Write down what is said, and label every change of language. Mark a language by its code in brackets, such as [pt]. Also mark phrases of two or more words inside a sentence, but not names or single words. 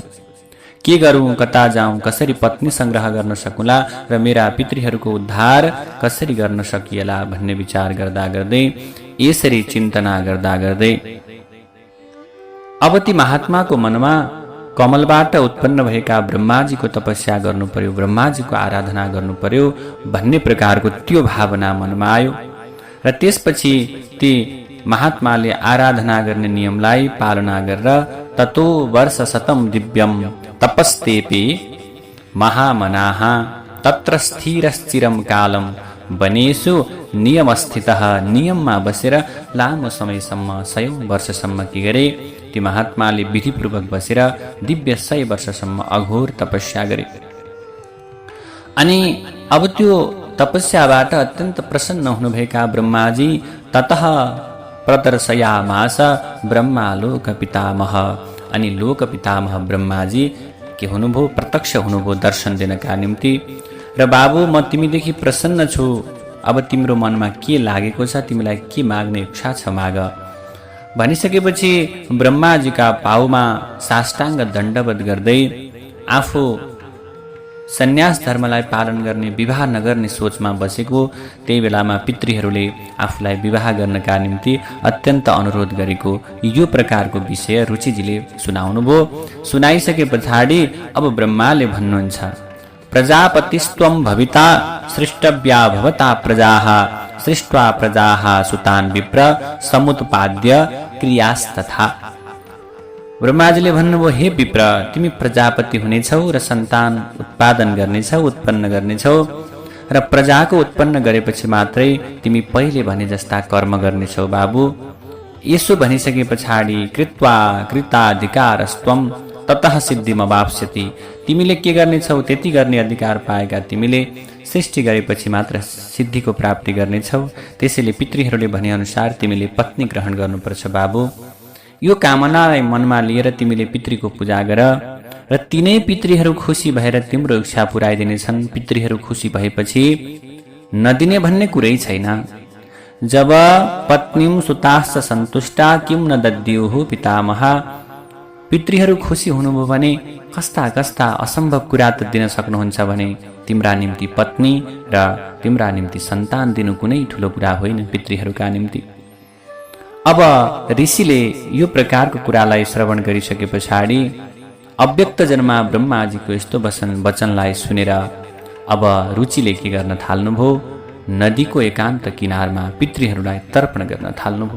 [ne] के गरौँ, कता जाउँ, कसरी पत्नी संग्रह गर्न सकुला र मेरा पितृहरूको उद्धार कसरी गर्न सकिएला भन्ने विचार गर्दा गर्दै, यसरी चिन्तना गर्दा गर्दै अब ती महात्माको मनमा कमलबाट उत्पन्न भएका ब्रह्माजीको तपस्या गर्नु पर्यो, ब्रह्माजीको आराधना गर्नु पर्यो भन्ने प्रकारको त्यो भावना मनमा आयो। र त्यसपछि ती महात्माले आराधना गर्ने नियमलाई पालना गरेर [sa] ततो वर्ष शतम दिव्यम तपस्तेपि महामनाः तत्र स्थिरश्चिरम कालम वनेषु नियमस्थितः, [ne] नियममा बसेर लामो समयसम्म 100 वर्षसम्म के गरे ती महात्माले विधिपूर्वक बसेर दिव्य 100 वर्षसम्म अघोर तपस्या गरे। अनि अब त्यो तपस्याबाट अत्यन्त प्रसन्न हुनुभएका ब्रह्माजी [sa] ततः प्रदर्शयामास ब्रह्मा लोक पितामह, [ne] अनि लोक पितामह ब्रह्माजी के हुनुभयो, प्रत्यक्ष हुनुभयो दर्शन दिनका निम्ति। र बाबु म तिमीदेखि प्रसन्न छु, अब तिम्रो मनमा के लागेको छ, तिमीलाई के माग्ने इच्छा छ माग भनिसकेपछि ब्रह्माजीका पाउमा साष्टाङ्ग दण्डवत गर्दै आफू सन्यास धर्मलाई पालन गर्ने, विवाह नगर्ने सोचमा बसेको त्यही बेलामा पितृहरूले आफूलाई विवाह गर्नका निम्ति अत्यन्त अनुरोध गरेको यो प्रकारको विषय रुचिजीले सुनाउनुभयो। सुनाइसके पछाडि अब ब्रह्माले भन्नुहुन्छ, [sa] प्रजापतिस्त्वं भविता सृष्टव्या भवता प्रजाः सृष्ट्वा प्रजाः सुतान् विप्र समुत्पाद्य क्रियास्तथा। [ne] ब्रह्माजीले भन्नुभयो, हे विप्र, तिमी प्रजापति हुनेछौ र सन्तान उत्पादन गर्नेछौ, उत्पन्न गर्नेछौ र प्रजाको उत्पन्न गरेपछि मात्रै तिमी पहिले भने जस्ता कर्म गर्नेछौ बाबु। यसो भनिसके पछाडि [sa] कृत्वा कृताधिकारस्त्वं ततः सिद्धिमवाप्स्यति, [ne] तिमीले के गर्नेछौ त्यति गर्ने अधिकार पाएका तिमीले सृष्टि गरेपछि मात्र सिद्धिको प्राप्ति गर्नेछौ। त्यसैले पितृहरूले भनेअनुसार तिमीले पत्नी ग्रहण गर्नुपर्छ बाबु। यो कामनालाई मनमा लिएर तिमीले पितृको पूजा गर र तिनै पितृहरू खुसी भएर तिम्रो इच्छा पुर्याइदिनेछन्। पितृहरू खुसी भएपछि नदिने भन्ने कुरै छैन। [sa] जब पत्नीम सुताश्च सन्तुष्टा किम न दद्युः पितामह, [ne] पितृहरू खुसी हुनुभयो भने कस्ता कस्ता असम्भव कुरा त दिन सक्नुहुन्छ भने तिम्रा निम्ति पत्नी र तिम्रा निम्ति सन्तान दिनु कुनै ठुलो कुरा होइन पितृहरूका निम्ति। अब ऋषिले यो प्रकारको कुरालाई श्रवण गरिसके पछाडि अव्यक्त जन्मा ब्रह्माजीको यस्तो वचनलाई सुनेर अब रुचिले के गर्न थाल्नुभयो, नदीको एकान्त किनारमा पितृहरूलाई तर्पण गर्न थाल्नुभयो।